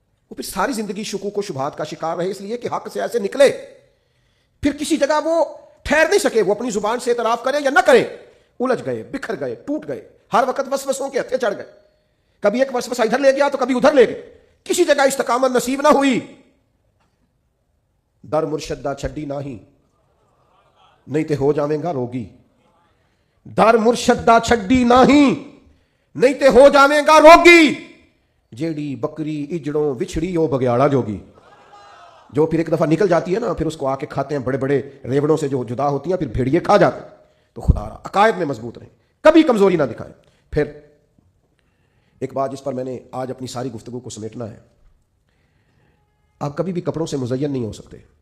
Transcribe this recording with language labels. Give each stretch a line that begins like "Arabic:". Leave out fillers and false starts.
Urdu: وہ پھر ساری زندگی شکوک و شبہات کا شکار رہے, اس لیے کہ حق سے ایسے نکلے, پھر کسی جگہ وہ ٹھہر نہیں سکے. وہ اپنی زبان سے اعتراف کریں یا نہ کریں, الجھ گئے, بکھر گئے, ٹوٹ گئے, ہر وقت وسوسوں کے ہتھے چڑھ گئے. کبھی ایک وسوسہ ادھر لے گیا تو کبھی ادھر لے گئے, کسی جگہ استقامت نصیب نہ ہوئی.
Punjabi: در مرشد دا چھڈی نہیں, نہیں تے ہو جاویں گا روگی. در مرشد دا چھڈی نہیں, نہیں تے ہو جاویں گا روگی. جیڑی بکری اجڑوں وچھڑی او بگیاڑا جوگی.
Urdu: جو پھر ایک دفعہ نکل جاتی ہے نا, پھر اس کو آ کے کھاتے ہیں بڑے بڑے ریوڑوں سے جو جدا ہوتی ہیں, پھر بھیڑیے کھا جاتے ہیں. تو خدا را عقائد میں مضبوط رہیں, کبھی کمزوری نہ دکھائیں. پھر ایک بات جس پر میں نے آج اپنی ساری گفتگو کو سمیٹنا ہے, آپ کبھی بھی کپڑوں سے مزین نہیں ہو سکتے.